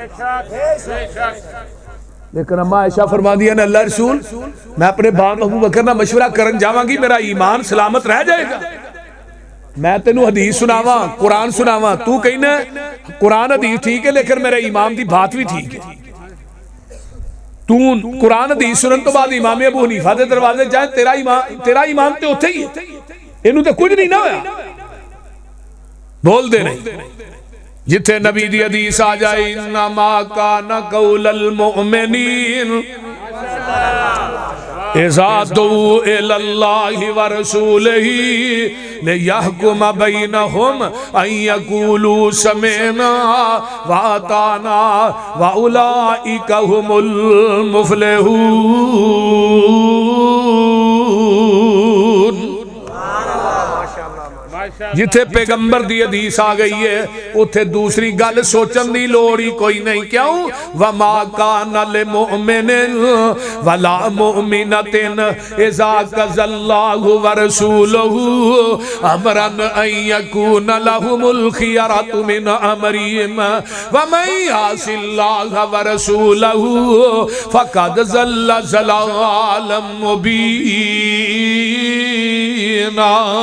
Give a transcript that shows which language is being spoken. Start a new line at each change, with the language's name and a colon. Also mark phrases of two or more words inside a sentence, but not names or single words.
Punjabi: لیکن اما عائشہ فرما دیا نا اللہ رسول میں اپنے باپ ابو بکر نہ مشورہ کرن جاواں گی میرا ایمان سلامت رہ جائے گا. میں تینوں حدیث سناواں قرآن سناواں تو کہنا قرآن حدیث ٹھیک ہے لیکن میرے امام دی بات بھی ٹھیک ہے. تو قرآن حدیث سنن تو بعد امام ابو حنیفہ دے دروازے جائے تیرا ایمان تے اوتھے ہی ہے. اینوں تے کچھ نہیں نہ ہویا بول دے نہیں. جتھے نبی دی حدیث آ جائے
Arabic: انما کان قول المؤمنین اذا دعوا الی اللہ ورسولہ لیحکم بینہم ان یقولوا سمعنا واطعنا واولئک هم المفلحون۔
Punjabi: جتھے پیغمبر دی حدیث آ گئی ہے اتھے دوسری گل سوچن دی لوڑی کوئی نہیں۔ کیوں؟
Arabic: وَمَا كَانَ لِمُؤْمِنٍ وَلَا مُؤْمِنَةٍ إِذَا قَضَى اللَّهُ وَرَسُولُهُ أَمْرًا أَن يَكُونَ لَهُمُ الْخِيَرَةُ مِنْ أَمْرِهِمْ وَمَن يَعْصِ اللَّهَ وَرَسُولَهُ فَقَدْ ضَلَّ ضَلَالًا مُبِينًا۔